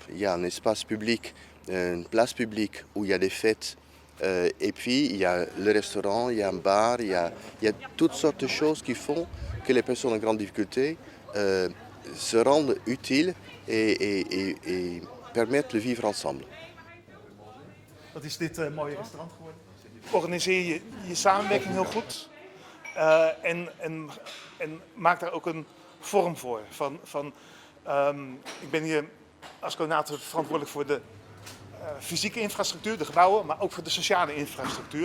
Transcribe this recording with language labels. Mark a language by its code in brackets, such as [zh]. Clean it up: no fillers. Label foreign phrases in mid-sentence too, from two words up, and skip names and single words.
[fr] Il y a un espace public, une place publique où il y a des fêtes. Et puis, il y a le restaurant, il y a un bar, il y a toutes sortes de choses qui font que les personnes en grande difficulté se rendent utiles et permettent de vivre ensemble. [nl] Wat is dit mooie restaurant geworden? Organiseer je samenwerking heel goed en maak daar ook een vorm voor. Ik ben hier als coördinator verantwoordelijk voor de fysieke infrastructuur, de gebouwen, maar ook voor de sociale infrastructuur.